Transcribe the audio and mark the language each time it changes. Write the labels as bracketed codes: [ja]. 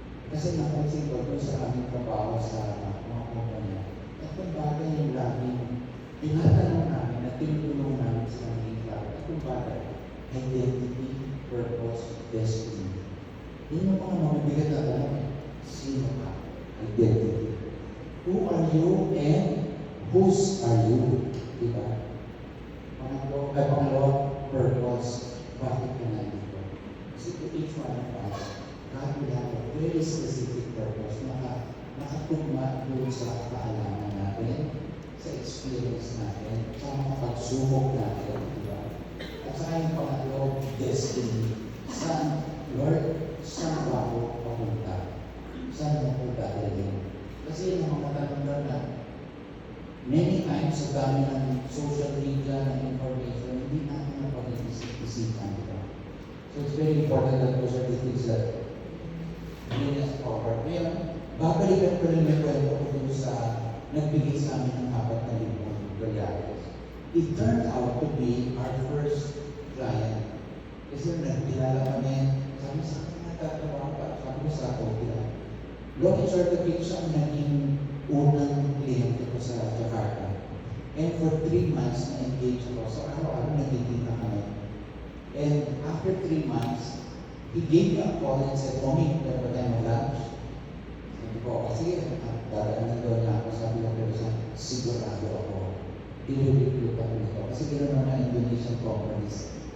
[tl] Kasi napansin ko doon sa aming trabaho sa mga kumpanya, itong bagay yung laging tinatanong namin at tinutulong namin sa mga klaro. Itong bagay, identity, purpose, destiny. Yun yung mga mabibigat na alam, sino ka? [en] Identity. Who are you and whose are you? [tl] Diba? Pangalawa, purpose. Bakit ka nandito? Kasi [en] to each one of us, God will have a very specific purpose [tl] na nakatugma doon sa kaalaman natin, sa experience natin, sa mga pagsubok natin. Diba? At saka yung pangatlo, destiny. Saan, Lord, saan ba ako papunta? Saan mo ko dadalhin? Kasi yung mga katanungan na many times, sa dami ng social media, ng information, hindi natin napag-isipan ito. [en] So it's very important that those are the things that bring us forward. [tl] Ngayon, babalikan ko rin yung kwento ko dun sa nagbigay sa amin ng 4,000 dolyars. [en] It turned out to be our first client. [tl] Kasi nagkilala kami, sabi sa akin, nagtatawa pa, sabi ko sa hotel. [en] Long and short of it, [tl] siya ang naging unang kliyente ko sa Jakarta. [en] And for 3 months, [tl] na-engage ako. So araw-araw nagkikita kami. [en] And after 3 months, he gave me a call and said, Omi, [tl] dapat tayo mag-lunch. Sabi ko, kasi dadaan na doon na ako. Sabi ko, pero sigurado ako. I-recruit ako nito. Kasi gano'n naman Indonesian companies.